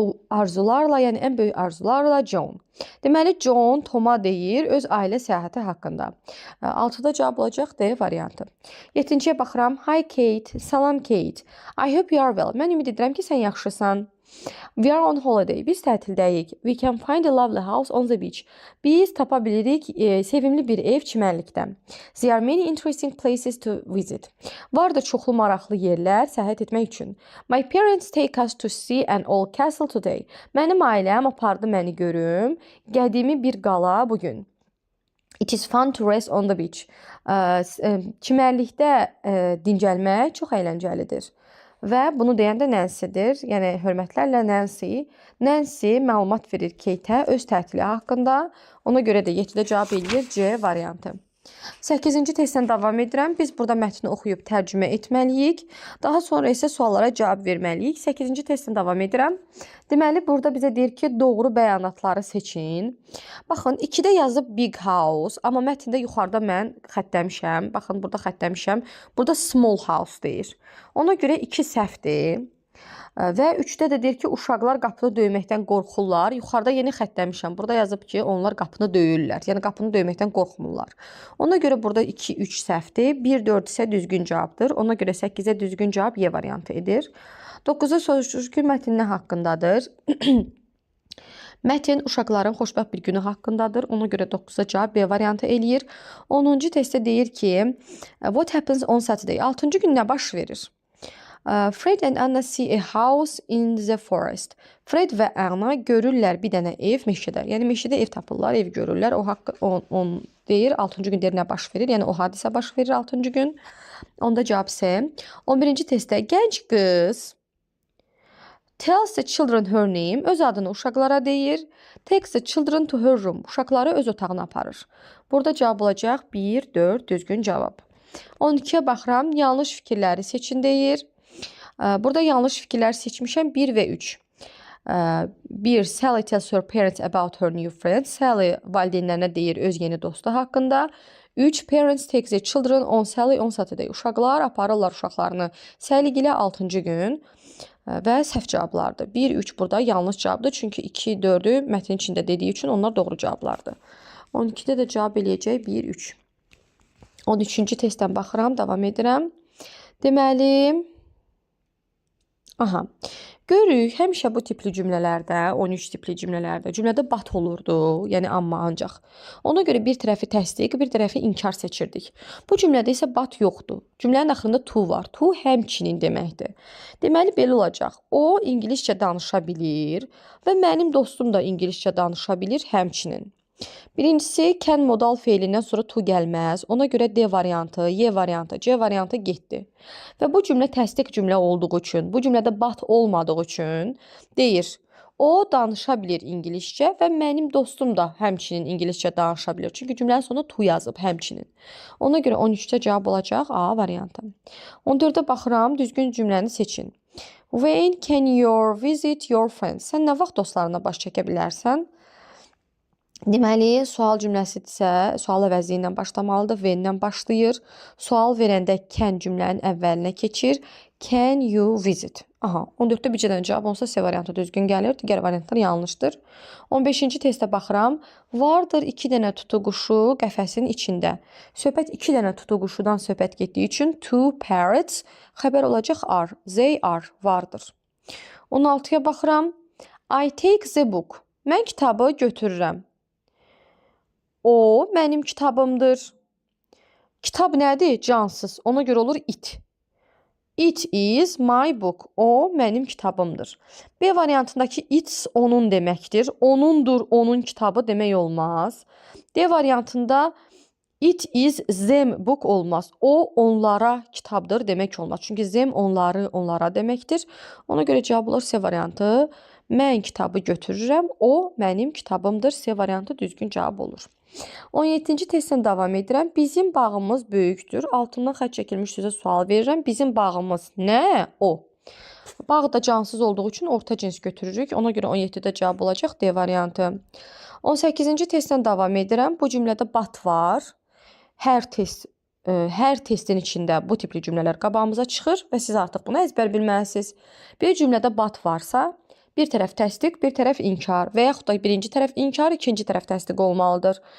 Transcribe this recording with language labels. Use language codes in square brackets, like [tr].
[az] Arzularla, yəni ən böyük arzularla John. Deməli, John Toma deyir öz ailə səyahəti haqqında. 6-da cavab olacaq D variantı. 7-ciyə baxıram. [en] Hi Kate, [az] salam Kate. [en] I hope you are well. [az] Mən ümid edirəm ki, sən yaxşısan. [en] We are on holiday. [az] Biz tətildəyik. [en] We can find a lovely house on the beach. [az] Biz tapa bilirik sevimli bir ev çimərlikdə. [en] There are many interesting places to visit. [az] Var da çoxlu maraqlı yerlər səyahət etmək üçün. [en] My parents take us to see an old castle today. [az] Mənim ailəm apardı məni görüm qədimi bir qala bugün. [en] It is fun to rest on the beach. [az] Çimərlikdə dincəlmək çox əyləncəlidir. Və bunu deyən də Nancy-dir. Yəni, hörmətlərlə Nancy. Nancy məlumat verir Kate-ə öz tətili haqqında. Ona görə də 7-də cavab eləyir C variantı. 8-ci testdən davam edirəm. Biz burada mətni oxuyub tərcümə etməliyik. Daha sonra isə suallara cavab verməliyik. 8-ci testdən davam edirəm. Deməli, burada bizə deyir ki, doğru bəyanatları seçin. Baxın, 2-də yazıb big house, amma mətndə yuxarıda mən xəttləmişəm. Baxın, burada xəttləmişəm. Burada small house deyir. Ona görə 2 səhvdir. Və 3-də də deyir ki, uşaqlar qapını döyməkdən qorxurlar. Yuxarıda yeni xəttləmişəm. Burada yazıb ki, onlar qapını döyürlər. Yəni, qapını döyməkdən qorxmurlar. Ona görə burada 2-3 səhvdir. 1-4 isə düzgün cavabdır. Ona görə 8-ə düzgün cavab Y variantı edir. 9-a soruşur ki, mətn nə haqqındadır? Mətn uşaqların xoşbəxt bir günü haqqındadır. Ona görə 9-a cavab B variantı eləyir. 10-cu testdə deyir ki, [en] what happens on Saturday? [az] 6-cı gün nə baş verir? [en] Fred and Anna see a house in the forest. [az] Fred və Anna görürlər bir dənə ev meşədə. Yəni meşədə ev tapırlar, ev görürlər. O deyir 6-cı gün deyir nə baş verir? Yəni o hadisə baş verir 6-cı gün. Onda cavab C. 11-ci testdə gənc qız [en] Tells the children her name. [az] Öz adını uşaqlara deyir. [en] Takes the children to her room. [az] Uşaqları öz otağına aparır. Burada cavab olacaq 1, 4 düzgün cavab. 12-yə baxıram. Yanlış fikirləri seçin deyir. Burada yanlış fikirlər seçmişəm 1 və 3. 1. [en] Sally tells her parents about her new friends. [az] Sally valideynlərinə deyir öz yeni dostu haqqında. 3. [en] Parents take their children on Sally on Saturday. [az] Uşaqlar aparırlar uşaqlarını Sally gilə 6-cı gün və səhv cavablardır. 1, 3 burada yanlış cavabdır. Çünki 2, 4-ü mətnin içində dediyi üçün onlar doğru cavablardır. 12-də də cavab eləyəcək 1, 3. 13-cü testdən baxıram, davam edirəm. Deməli, görürük, həmişə bu tipli cümlələrdə, 13 tipli cümlələrdə, cümlədə but olurdu, yəni amma, ancaq. Ona görə bir tərəfi təsdiq, bir tərəfi inkar seçirdik. Bu cümlədə isə but yoxdur. Cümlənin axırında to var. To həmçinin deməkdir. Deməli, belə olacaq. O, ingiliscə danışa bilir və mənim dostum da ingiliscə danışa bilir həmçinin. Birincisi, can modal feilindən sonra to gəlməz. Ona görə D variantı, Y variantı, C variantı getdi. Və bu cümlə təsdiq cümlə olduğu üçün, bu cümlədə but olmadığı üçün deyir, o danışa bilir ingiliscə və mənim dostum da həmçinin ingiliscə danışa bilir. Çünki cümlənin sonuna to yazıb həmçinin. Ona görə 13-də cavab olacaq A variantı. 14-də baxıram, düzgün cümləni seçin. [en] When can you visit your friends? [az] Sən nə vaxt dostlarına baş çəkə bilərsən? Deməli, sual cümləsidirsə, sual əvəzliyi ilə başlamalıdır, when-lə başlayır. Sual verəndə can cümlənin əvvəlinə keçir. [en] Can you visit? [az] 14-də bircə dənə cavab olsa C variantı düzgün gəlir, digər variantlar yanlışdır. 15-ci testə baxıram. Vardır 2 dənə tutuquşu qəfəsin içində. Söhbət 2 dənə tutuquşudan söhbət getdiyi üçün two parrots xəbər olacaq are. [en] They are, [az] vardır. 16-ya baxıram. [en] I take the book. [az] Mən kitabı götürürəm. O, mənim kitabımdır. Kitab nədir? Cansız. Ona görə olur it. [en] It is my book. [az] O, mənim kitabımdır. B variantındakı it's onun deməkdir. Onundur, onun kitabı demək olmaz. D variantında [en] it is them book [az] olmaz. O, onlara kitabdır demək olmaz. Çünki them onları, onlara deməkdir. Ona görə cavab olur C variantı. Mən kitabı götürürəm. O, mənim kitabımdır. C variantı düzgün cavab olur. 17-ci testdən davam edirəm. Bizim bağımız böyükdür. Altından xətt çəkilmiş sözə sual verirəm. Bizim bağımız nə? O. Bağ da cansız olduğu üçün orta cins götürürük. Ona görə 17-də cavab olacaq D variantı. 18-ci testdən davam edirəm. Bu cümlədə but var. Hər testin içində bu tipli cümlələr qabağımıza çıxır və siz artıq bunu əzbər bilməlisiniz. Bir cümlədə but varsa, bir tərəf təsdiq, bir tərəf inkar və yaxud da birinci tərəf inkar, ikinci tərəf təsdiq olmalıdır.